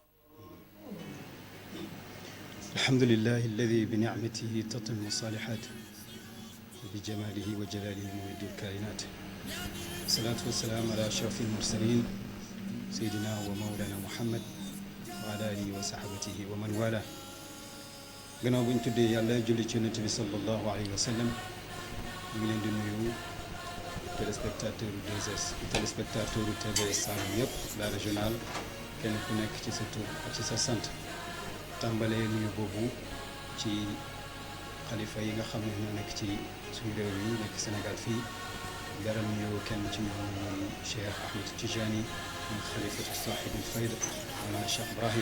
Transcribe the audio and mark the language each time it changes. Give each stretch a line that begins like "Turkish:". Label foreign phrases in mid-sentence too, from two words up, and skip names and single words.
Arabic: الحمد لله الذي بنعمته تتم الصالحات بجماله وجلاله ممد الكائنات. الصلاة والسلام على أشرف المرسلين سيدنا ومولانا محمد وعلى آله وصحبه ومن والاه.
Wolof: gannaaw bu ñu tuddee yàlla julli ci yonent bi
Arabic: صلى الله عليه وسلم
Wolof: ñu ngi leen di nuyu téléspectateur 2S téléspectateur TVS Saloum yëpp
French: la régionale
Wolof: kenn ku nekk ci sa tur ak ci sa sant tàmbalee nuyu boobu ci xalifa yi nga xam ne ñoo nekk ci suñu réew yi nekk Sénégal fii garal nuyu kenn ci ñoom mooy Cheikh Ahmed Tijani muy
Arabic: خليفة صاحب الفيضة
Wolof: wala Cheikh Ibrahim.